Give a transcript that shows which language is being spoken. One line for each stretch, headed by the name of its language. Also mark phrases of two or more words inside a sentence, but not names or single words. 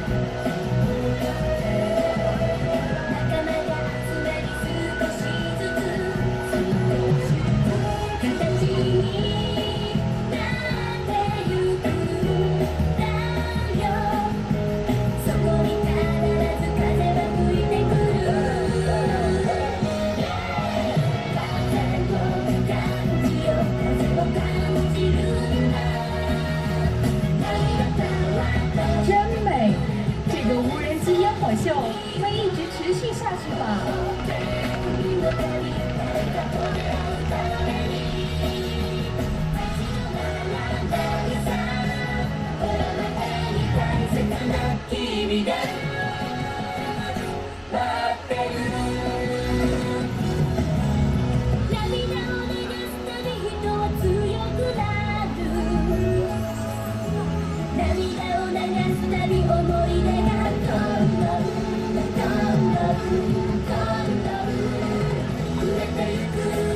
Japanese: 仲間が集まり少しずつ形になってゆくんだよそこに必ず風は吹いてくる風を感じよう風を感じるんだ涙とは真美！
Chinese: 这个无人机烟火秀会一直持续下去吗？
Japanese: 君の旅誰かと出会うために立ち止まらないさこの中に大切な君が待ってる涙を流すたび人は強くなる涙を流すたび思い出がどんどんどんどんどんどん増えてゆく